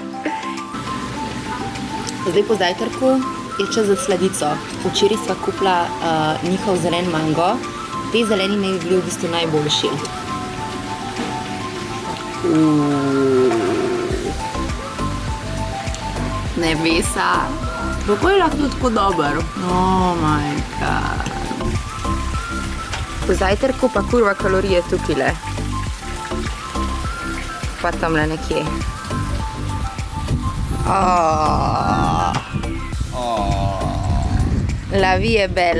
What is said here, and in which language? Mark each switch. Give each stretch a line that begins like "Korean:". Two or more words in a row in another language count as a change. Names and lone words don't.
Slovenian: Zdaj po zajtrku je čas za sladico. Včeraj sva kupila njihov zelen mango. Te zeleni naj bi bili v bistvu najboljši. Nebesa. Kako je lahko tako dober?
English: Oh my god.
Slovenian: Po zajtrku pa kurva kalorije tukajle. Pa tamle nekje.
French: La vie
Slovenian: je belle.